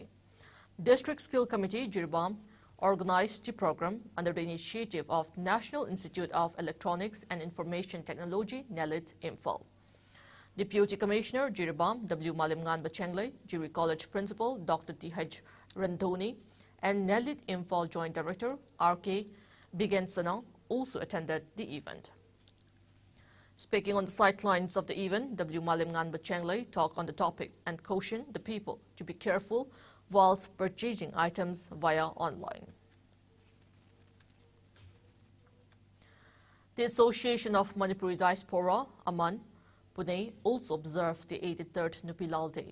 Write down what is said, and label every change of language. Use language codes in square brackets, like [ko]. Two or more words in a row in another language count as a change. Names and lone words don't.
[en] District Skill Committee Jiribam organized the program under the initiative of National Institute of Electronics and Information Technology, NELIT, Imphal. Deputy Commissioner Jiribam W. Malimngan Bachengle, Jiri College Principal Dr. T.H. Randoni, and NELIT Imphal Joint Director R.K. Bigensana also attended the event. Speaking on the sidelines of the event, W. Malimngan Bachengle talked on the topic and cautioned the people to be careful whilst purchasing items via online. The Association of Manipuri Diaspora, AMAN, Pune, also observed the 83rd Nupilal Day.